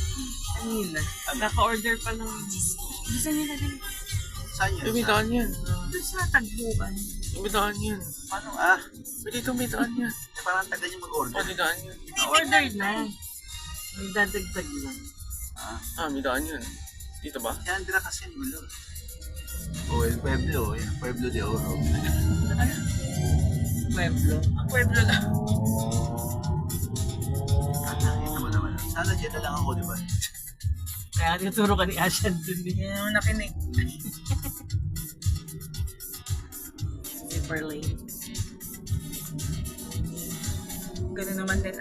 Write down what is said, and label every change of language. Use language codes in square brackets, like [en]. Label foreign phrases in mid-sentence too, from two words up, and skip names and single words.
[tl] Kanina. Naka-order pa ng... Gusto nila din. Saan yun? May daan yan. Doon sa tagbukan. May daan yan. Paano Dito may daan yan. Eh, parang taga niyo mag-order. May daan yan. Order na. May dadagdag lang. May daan yan. Dito ba? Yan, dira kasi yung gulo. O, el Pueblo. Yan, Pueblo de Oro. Pueblo. Ang Pueblo lang. Nakita mo naman. Sana dyan na lang ako, di ba? Kaya tinuturo ka ni Ashan dun din. Yan yung nakinig. [en] Super late. Ganun naman din.